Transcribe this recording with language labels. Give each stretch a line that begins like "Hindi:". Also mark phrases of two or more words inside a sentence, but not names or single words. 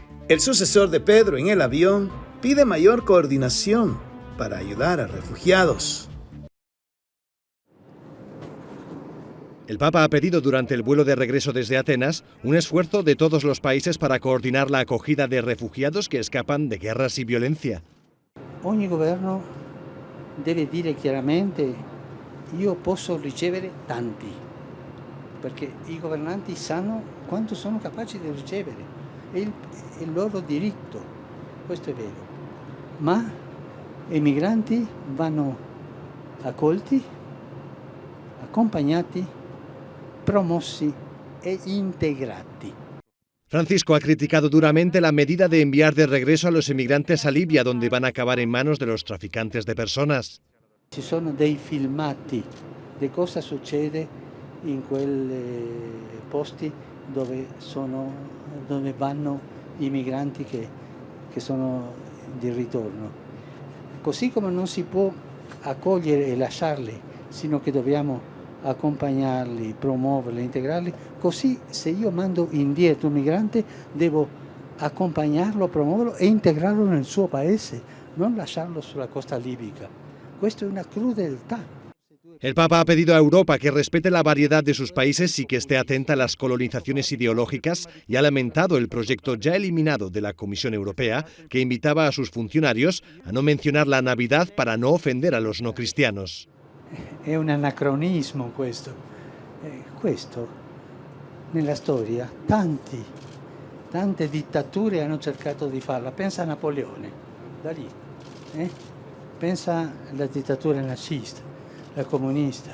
Spanish: El sucesor de Pedro en el avión pide mayor coordinación para ayudar a refugiados. El Papa ha pedido durante el vuelo de regreso desde Atenas un esfuerzo de todos los países para coordinar la acogida de refugiados que escapan de guerras y violencia.
Italian: Ogni governo deve dire chiaramente: io posso ricevere tanti, perché i governanti sanno quanto sono capaci di ricevere, è il loro diritto, questo è vero, ma i migranti vanno accolti, accompagnati, promossi e integrati.
Spanish: Francisco ha criticado duramente la medida de enviar de regreso a los emigrantes a Libia, donde van a acabar en manos de los traficantes de personas.
Italian: Ci sono dei filmati di cosa succede in quei posti dove vanno i migranti che sono di ritorno. Così come non si può accogliere e lasciarli, sino che dobbiamo accompagnarli, promuoverli, integrarli, così se io mando indietro un migrante devo accompagnarlo, promuoverlo e integrarlo nel suo paese, non lasciarlo sulla costa libica. Questa è una crudeltà.
Spanish: El Papa ha pedido a Europa que respete la variedad de sus países y que esté atenta a las colonizaciones ideológicas y ha lamentado el proyecto ya eliminado de la Comisión Europea que invitaba a sus funcionarios a no mencionar la Navidad para no ofender a los no cristianos.
Italian: È un anacronismo questo. Questo nella storia tante dittature hanno cercato di farla. Pensa a Napoleone, da lì. Pensa alla dittatura nazista, la comunista.